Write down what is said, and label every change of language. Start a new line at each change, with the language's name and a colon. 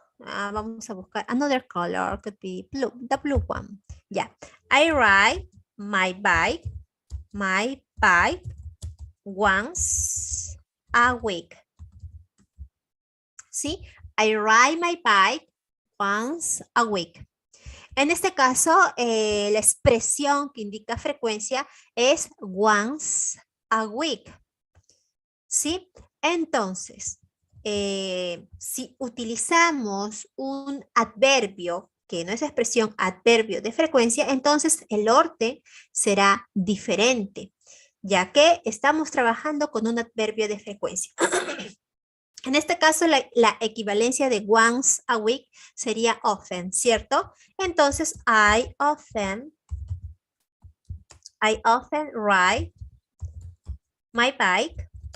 Spanish: Vamos a buscar
English: another color, could be blue, the blue one. Yeah, I ride my bike once a week.
Spanish: ¿Sí?
English: I ride my bike once a week.
Spanish: En este caso, la expresión que indica frecuencia es
English: once a week.
Spanish: ¿Sí? Entonces, si utilizamos un adverbio, que no es expresión, adverbio de frecuencia, entonces el orden será diferente, ya que estamos trabajando con un adverbio de frecuencia. En este caso, la equivalencia de
English: once a week
Spanish: sería often, ¿cierto? Entonces,
English: I often ride my bike.